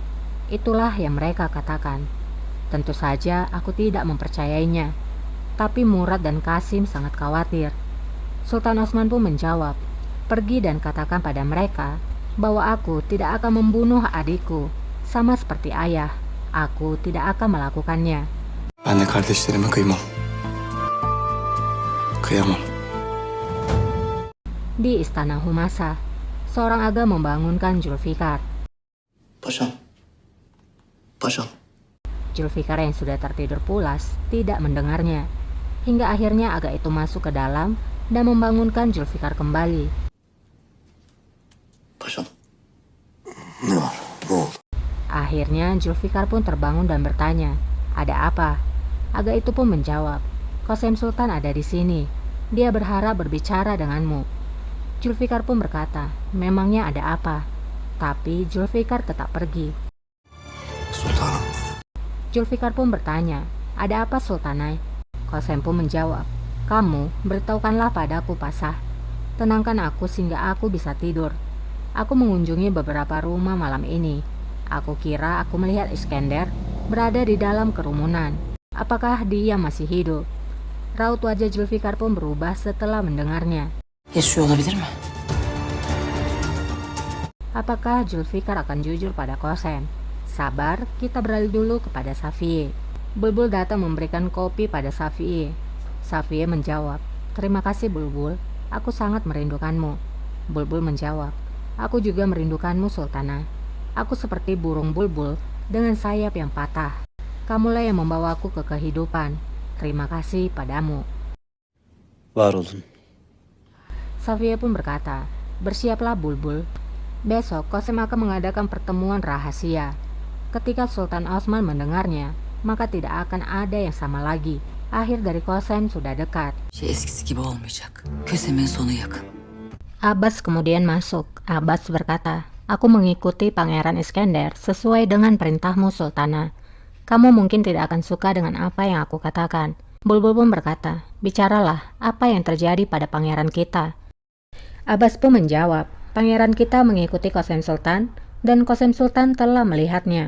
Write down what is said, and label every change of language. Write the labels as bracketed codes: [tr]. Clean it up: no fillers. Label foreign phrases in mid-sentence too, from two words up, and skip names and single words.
[id] Itulah yang mereka katakan. Tentu saja aku tidak mempercayainya, tapi Murad dan Kasim sangat khawatir. Sultan Osman pun menjawab, pergi dan katakan pada mereka bahwa aku tidak akan membunuh adikku, sama seperti ayah. Aku tidak akan melakukannya. [tr] Ben de kardeşlerime kıymam. Kıyamam. [id] Di istana Humasa, seorang aga membangunkan Zulfikar. [tr] Paşam. Paşam. [id] Zulfikar yang sudah tertidur pulas tidak mendengarnya. Hingga akhirnya aga itu masuk ke dalam dan membangunkan Zulfikar kembali. [tr] Paşam. Ne var? Ne oldu? [id] Akhirnya Zulfikar pun terbangun dan bertanya, ada apa? Aga itu pun menjawab, Qasem Sultan ada di sini. Dia berharap berbicara denganmu. Zulfikar pun berkata, memangnya ada apa? Tapi Zulfikar tetap pergi. [tr] Sultanım. [id] Zulfikar pun bertanya, ada apa Sultanai? Qasem pun menjawab, kamu beritahukanlah padaku Pasah. Tenangkan aku sehingga aku bisa tidur. Aku mengunjungi beberapa rumah malam ini. Aku kira aku melihat Iskender berada di dalam kerumunan. Apakah dia masih hidup? Raut wajah Zulfikar pun berubah setelah mendengarnya. [tr] Yaşıyor olabilir mi? [id] Apakah Zulfikar akan jujur pada Qasem? Sabar, kita beralih dulu kepada Safiye. Bulbul datang memberikan kopi pada Safiye. Safiye menjawab, terima kasih Bulbul, aku sangat merindukanmu. Bulbul menjawab, aku juga merindukanmu Sultana. Aku seperti burung bulbul dengan sayap yang patah. Kamulah yang membawaku ke kehidupan. Terima kasih padamu. [tr] Var olun. [id] Safiye pun berkata, bersiaplah Bulbul. Besok Qasem akan mengadakan pertemuan rahasia. Ketika Sultan Osman mendengarnya, maka tidak akan ada yang sama lagi. Akhir dari Qasem sudah dekat. [tr] Şey eskisi gibi olmayacak. Kösemin sonu yakın. [id] Abbas kemudian masuk. Abbas berkata, aku mengikuti Pangeran Iskender sesuai dengan perintahmu Sultana. Kamu mungkin tidak akan suka dengan apa yang aku katakan. Bulbul pun berkata, bicaralah apa yang terjadi pada pangeran kita. Abbas pun menjawab, pangeran kita mengikuti Qasem Sultan dan Qasem Sultan telah melihatnya.